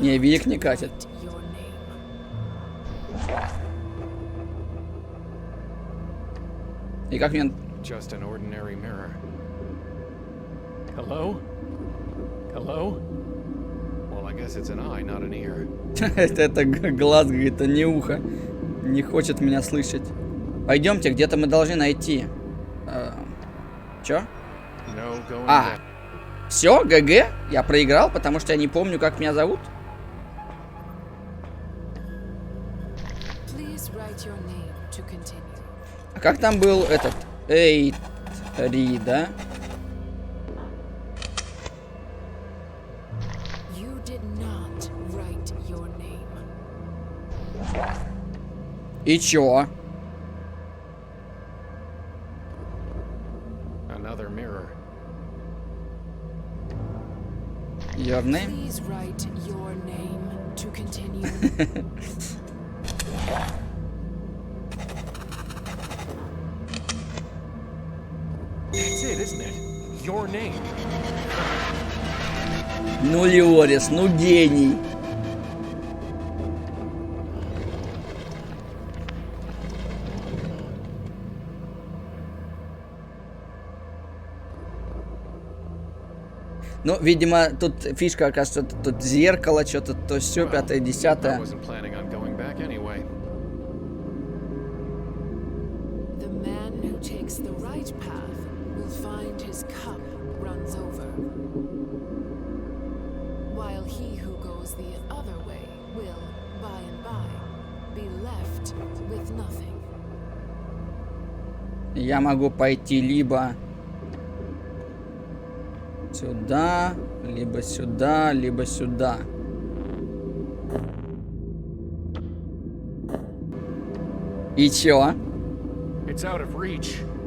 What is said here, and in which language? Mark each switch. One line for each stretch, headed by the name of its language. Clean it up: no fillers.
Russian: Не, век не катит.
English: write your name.
Russian: И как мне...
English: Just an ordinary mirror. Hello? Hello? Well, I guess it's an eye, not an ear.
Russian: Это глаз, говорит, а не ухо. Не хочет меня слышать. Пойдемте, где-то мы должны найти. Чё?
English: No going
Russian: А,
English: back.
Russian: все, ГГ? Я проиграл, потому что я не помню, как меня зовут?
English: Please write your name to continue.
Russian: А как там был этот... Эй, Ри, да?
English: You did not write your name.
Russian: И чё?
English: Another mirror. Your name? Please write your name to continue. That's it, isn't it? Your name.
Russian: Ну, Леорис, ну гений. Ну, видимо, тут фишка, оказывается, тут зеркало, что-то, то все, пятое,
English: I
Russian: десятое.
English: wasn't planning on going back anyway. The man who takes the right path will find his cup runs over, while he who goes the other way will, by and by, be left with nothing.
Russian: Я могу пойти либо сюда, либо сюда, либо сюда. И чё?
English: It's out of reach.